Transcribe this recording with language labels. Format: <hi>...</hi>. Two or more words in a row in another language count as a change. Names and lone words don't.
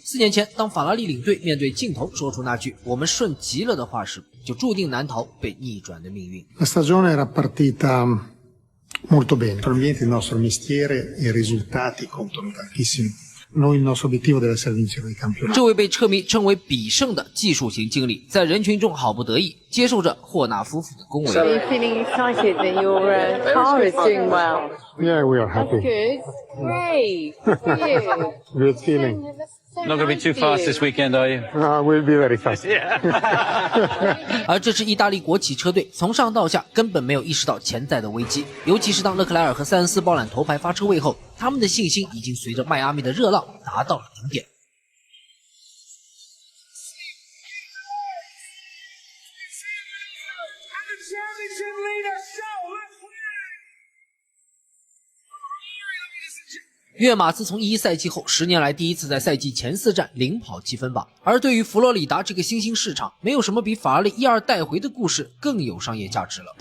<zh>4 年前，当法拉利领队面对镜头说出那句"我们顺极了"的话时，就注定难逃被逆转的命运。</zh> <it>La stagione era partita molto bene. Probabilmente il nostro mestiere e i risultati contano tantissimo. Noi il nostro obiettivo deve essere vincere il campionato.</it> <zh>这位被车迷称为比胜的技术型经理，在人群中毫不得意，接受着霍纳夫妇的恭维。</zh> <en>Are you feeling excited that your car is doing well? Yeah, we are happy. Good. Great. For you. Good feeling. Not going to be too fast this weekend, are you? We'll be very fast.</en> <zh>而这支意大利国企车队从上到下根本没有意识到潜在的危机，尤其是当勒克莱尔和塞恩斯包揽头牌发车位后，他们的信心已经随着迈阿密的热浪达到了顶点。跃马自从11赛季后10年来第一次在赛季前4站领跑积分榜，而对于佛罗里达这个新兴市场，没有什么比法拉利1-2带回的故事更有商业价值了。</zh>